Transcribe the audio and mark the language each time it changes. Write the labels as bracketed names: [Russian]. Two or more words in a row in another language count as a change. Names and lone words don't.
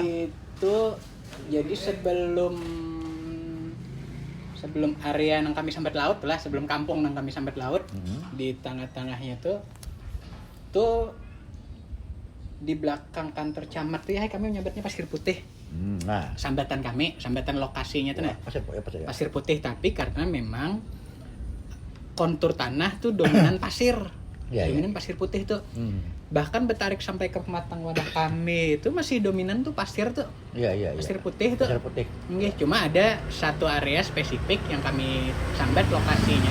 [Banjar] Itu jadi sebelum area nang kami sambat laut lah, sebelum kampung nang kami sambat laut, di tengah-tengahnya tuh di belakang kantor camat tuh ya kami menyambatnya Pasir Putih. Nah, Sambatan lokasinya tuh nah. Pasir Putih, tapi karena memang kontur tanah tuh dominan pasir. Dominan pasir putih tuh. Bahkan betarik sampai ke pematang wadah kami itu masih dominan tuh pasir tuh. Iya. Pasir putih tuh. Pasir putih. Nggih, cuma ada satu area spesifik yang kami sambat lokasinya.